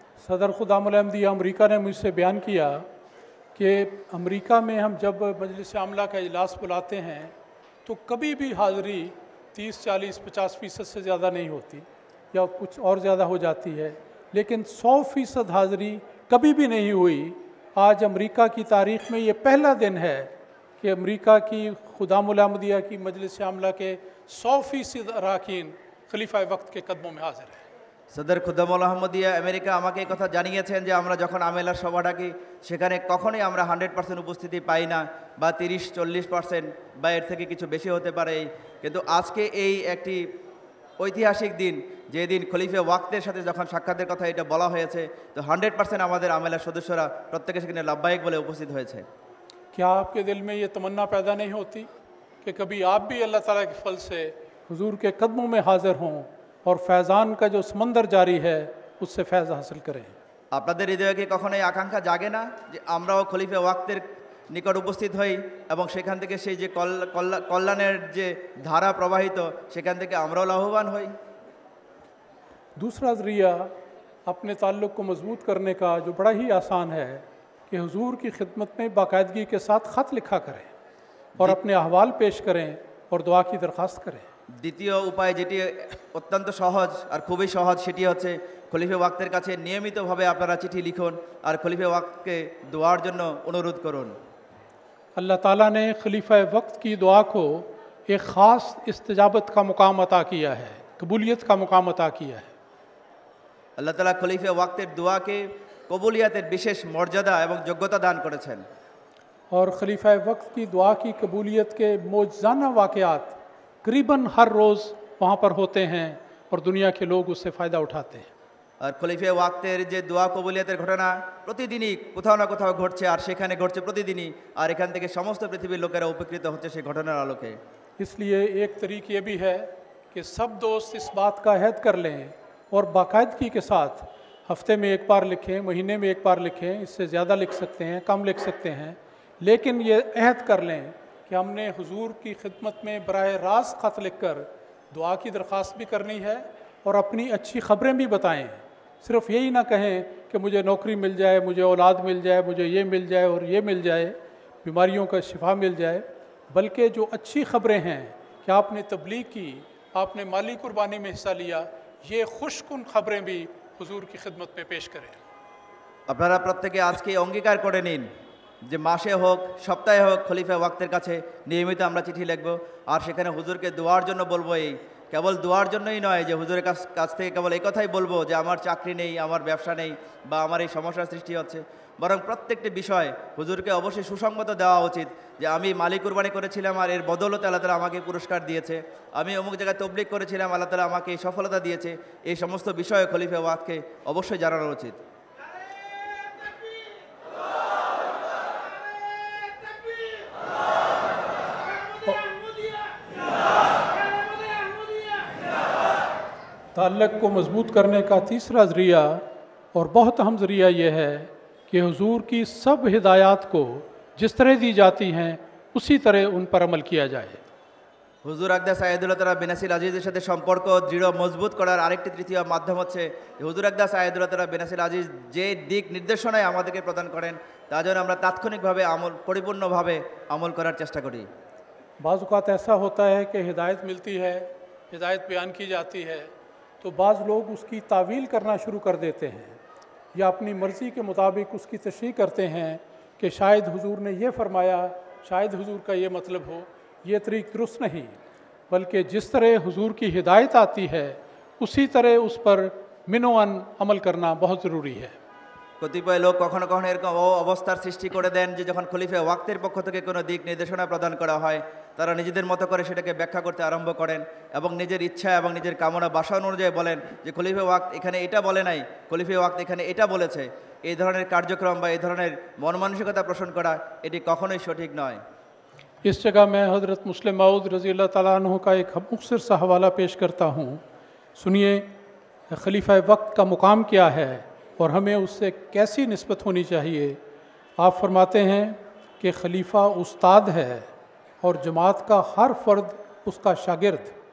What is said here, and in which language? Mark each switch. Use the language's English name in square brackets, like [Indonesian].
[Hindi] सदर खुदामुल अहमदिया अमेरिका ने मुझसे बयान किया कि अमेरिका में हम जब मजलिस आमला का इजलास बुलाते हैं तो कभी भी हाज़िरी 30, 40, 50% से ज़्यादा नहीं होती, या कुछ और ज़्यादा हो जाती है, लेकिन 100% हाज़िरी कभी भी नहीं हुई। आज अमेरिका की तारीख़ में ये पहला दिन है कि अमेरिका की खुदामुल अहमदिया की मजलिस आमला के 100% अरकान खलीफा वक्त के कदमों में हाज़िर है। [Bangla] সদর খুদ্দামুল আহমদিয়া আমেরিকা আমাকে এই কথা জানিয়েছেন যে আমরা যখন আমেলার সভা ডাকি সেখানে কখনোই আমরা 100% উপস্থিতি পাই না, বা 30-40% বা এর থেকে কিছু বেশি হতে পারে, কিন্তু আজকে এই একটি ঐতিহাসিক দিন, যেদিন খলিফা ওয়াক্তের সাথে যখন সাক্ষাতের কথা এটা বলা হয়েছে, তো 100% আমাদের আমেলার সদস্যরা প্রত্যেকে সেখানে লাভবাহিক বলে উপস্থিত হয়েছে। [Hindi] क्या आपके दिल में ये तमन्ना पैदा नहीं होती कि कभी आप भी अल्लाह ताला के फल से हुजूर के कदमों में हाज़िर हों और फैज़ान का जो समंदर जारी है उससे फैज़ हासिल करें? [Bangla] আপনাদের হৃদয়ে কি কখনো এই আকাঙ্ক্ষা জাগে না যে আমরাও খলিফা ওয়াক্তের নিকট উপস্থিত হই এবং সেখান থেকে সেই যে কল্যাণের যে ধারা প্রবাহিত, সেখান থেকে আমরাও লাভবান হই? [Hindi] दूसरा ज़रिया अपने ताल्लुक़ को मजबूत करने का जो बड़ा ही आसान है कि हुजूर की खिदमत में बाकायदगी के साथ ख़त लिखा करें और अपने अहवाल पेश करें और दुआ की दरख्वास्त करें। [Bangla] দ্বিতীয় উপায়, যেটি অত্যন্ত সহজ আর খুবই সহজ, সেটি হচ্ছে খলিফা ওয়াক্তের কাছে নিয়মিতভাবে আপনারা চিঠি লিখুন আর খলিফা ওয়াক্তকে দোয়ার জন্য অনুরোধ করুন। [Hindi] अल्लाह ताला ने खलीफा वक्त की दुआ को एक ख़ास इस्तिजाबत का मुकाम अता किया है, कबूलियत का मुकाम अता किया है। [Bangla] আল্লাহ তাআলা খলিফা ওয়াক্তের দোয়াকে কবুলিয়াতের বিশেষ মর্যাদা এবং যোগ্যতা দান করেছেন। [Hindi] और खलीफा वक्त की दुआ की कबूलियत के मौजज़ाना वाक़यात करीबन हर रोज़ वहाँ पर होते हैं और दुनिया के लोग उससे फ़ायदा उठाते हैं। [Bangla] আর খলিফে ওয়াক্তের যে দোয়া কবুলিয়তের ঘটনা প্রতিদিনই কোথাও না কোথাও ঘটছে, আর সেখানে ঘটছে প্রতিদিনই, আর এখান থেকে সমস্ত পৃথিবীর লোকেরা উপকৃত হচ্ছে সেই ঘটনার আলোকে। [Hindi] इसलिए एक तरीक़ ये भी है कि सब दोस्त इस बात का अहद कर लें और बाकायदगी के साथ हफ्ते में एक बार लिखें, महीने में एक बार लिखें, इससे ज़्यादा लिख सकते हैं, कम लिख सकते हैं, लेकिन ये अहद कर लें कि हमने हुजूर की खिदमत में बराह रास्त ख़त लिख कर दुआ की दरख्वास्त भी करनी है और अपनी अच्छी ख़बरें भी बताएं। सिर्फ यही ना कहें कि मुझे नौकरी मिल जाए, मुझे औलाद मिल जाए, मुझे ये मिल जाए और ये मिल जाए, बीमारियों का शिफा मिल जाए, बल्कि जो अच्छी ख़बरें हैं कि आपने तबलीग की, आपने माली कुर्बानी में हिस्सा लिया, ये खुशकुन ख़बरें भी हुजूर की खिदमत में पेश करें। [Bangla] আপনারা প্রত্যেকে আজকে অঙ্গীকার করে নিন যে মাসে হোক সপ্তাহে হোক খলিফা ওয়াক্তের কাছে নিয়মিত আমরা চিঠি লিখব, আর সেখানে হুজুরকে দোয়ার জন্য বলবো। এই কেবল দোয়ার জন্যই নয় যে হুজুরের কাছ থেকে কেবল এই কথাই বলবো যে আমার চাকরি নেই, আমার ব্যবসা নেই, বা আমার এই সমস্যার সৃষ্টি হচ্ছে, বরং প্রত্যেকটি বিষয় হুজুরকে অবশ্যই সুসংগত দেওয়া উচিত যে আমি মালি কুরবানি করেছিলাম আর এর বদৌলতে আল্লাহ তাআলা আমাকে পুরস্কার দিয়েছে, আমি অমুক জায়গায় তবলিগ করেছিলাম, আল্লাহ তাআলা আমাকে এই সফলতা দিয়েছে। এই সমস্ত বিষয়ে খলিফা ওয়াক্তকে অবশ্যই জানানো উচিত। [Hindi] ताल्लुक़ को मज़बूत करने का तीसरा ज़रिया और बहुत अहम ज़रिया ये है कि हुजूर की सब हिदायत को जिस तरह दी जाती हैं उसी तरह उन पर अमल किया जाए। [Bangla] হুজুর আকদাস সাইয়েদুল্লাহ তাআলা বেনাসিল আজিজের সাথে সম্পর্ক দৃঢ় মজবুত করার আরেকটি তৃতীয় মাধ্যম হচ্ছে হুজুর আকদাস সাইয়েদুল্লাহ তাআলা বেনাসিল আজিজ যে দিক নির্দেশনায় আমাদেরকে প্রদান করেন তা যেন আমরা তাৎক্ষণিকভাবে পরিপূর্ণভাবে আমল করার চেষ্টা করি। [Hindi] बाज़ औक़ात ऐसा होता है कि हिदायत मिलती है, हिदायत बयान की जाती है, तो बाज़ लोग उसकी तावील करना शुरू कर देते हैं या अपनी मर्ज़ी के मुताबिक उसकी तशरीह करते हैं कि शायद हुजूर ने ये फ़रमाया, शायद हुजूर का ये मतलब हो। ये तरीक़ दुरुस्त नहीं, बल्कि जिस तरह हुजूर की हिदायत आती है उसी तरह उस पर मिनोअन अमल करना बहुत ज़रूरी है। [Bangla] কতিপয় লোক কখনো কখনো এরকম অবস্থার সৃষ্টি করে দেন যে যখন খলিফা ওয়াক্তের পক্ষ থেকে কোনো দিক নির্দেশনা প্রদান করা হয় তারা নিজেদের মতো করে সেটাকে ব্যাখ্যা করতে আরম্ভ করেন এবং নিজের ইচ্ছা এবং নিজের কামনা বাসা অনুযায়ী বলেন যে খলিফা ওয়াক্ত এখানে এটা বলে নাই, খলিফা ওয়াক্ত এখানে এটা বলেছে। এই ধরনের কার্যক্রম বা এই ধরনের মন মানসিকতা পোষণ করা এটি কখনোই সঠিক নয়। [Hindi] इस जगह मैं हज़रत मुस्लिम मऊद रज़ी अल्लाह ताला अन्हु का एक मुख्तसर सा हवाला पेश करता हूँ। सुनिए खलीफा वक्त का मुकाम क्या है और हमें उससे कैसी निस्बत होनी चाहिए। आप फरमाते हैं कि खलीफा उस्ताद है और जमात का हर फ़र्द उसका शागिर्द।